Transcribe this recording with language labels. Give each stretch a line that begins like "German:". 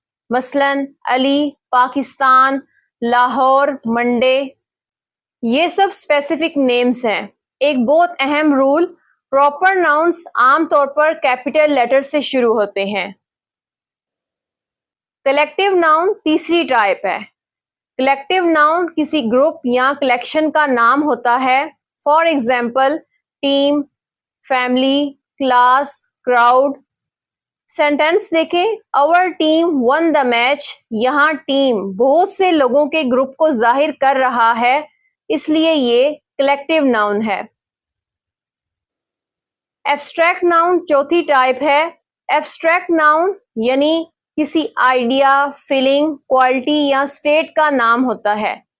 Urdu: مثلاً علی، پاکستان، لاہور، منڈے، یہ سب specific names ہیں. ایک بہت اہم رول، پراپر ناؤنس عام طور پر کیپٹل لیٹر سے شروع ہوتے ہیں. کلیکٹیو ناؤن تیسری ٹائپ ہے. کلیکٹیو ناؤن کسی گروپ یا کلیکشن کا نام ہوتا ہے.
English: For example team, family, class, crowd.
Urdu: Sentence دیکھیں،
English: our team won the match.
Urdu: یہاں ٹیم بہت سے لوگوں کے گروپ کو ظاہر کر رہا ہے، اس لیے یہ کلیکٹیو ناؤن ہے. ایبسٹریکٹ ناؤن چوتھی ٹائپ ہے. ایبسٹریکٹ ناؤن یعنی کسی آئیڈیا، فیلنگ، کوالٹی یا اسٹیٹ کا نام ہوتا ہے.